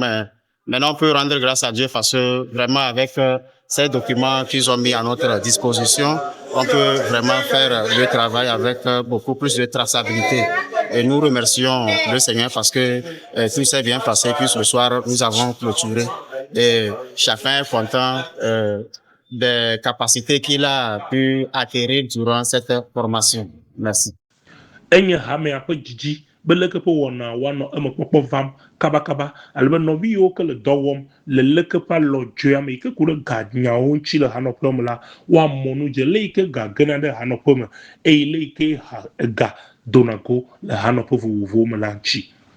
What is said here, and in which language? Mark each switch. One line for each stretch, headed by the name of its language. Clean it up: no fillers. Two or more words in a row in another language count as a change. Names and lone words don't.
French: Maintenant, on peut rendre grâce à Dieu parce que vraiment avec ces documents qu'ils ont mis à notre disposition, on peut vraiment faire le travail avec beaucoup plus de traçabilité. Et nous remercions le Seigneur parce que tout s'est bien passé. Puis ce soir, nous avons clôturé. Et chacun est content des capacités qu'il a pu acquérir durant cette formation. Merci.
Ewe: Enye hamea ƒe dzidzi be leke ƒe wɔna woanɔ eme kpɔkpɔ vam kabakaba ale be nɔvi yiwo ke le dɔ wɔm le leke ƒe alɔdzoea me yi ke ku ɖe ganyawo ŋuti le hanɔƒe me la woamɔ nu dze le yi ke ga gena ɖe hanɔƒe me eye le yi ke ga dona go le hanɔƒe vovovowo me la ŋuti.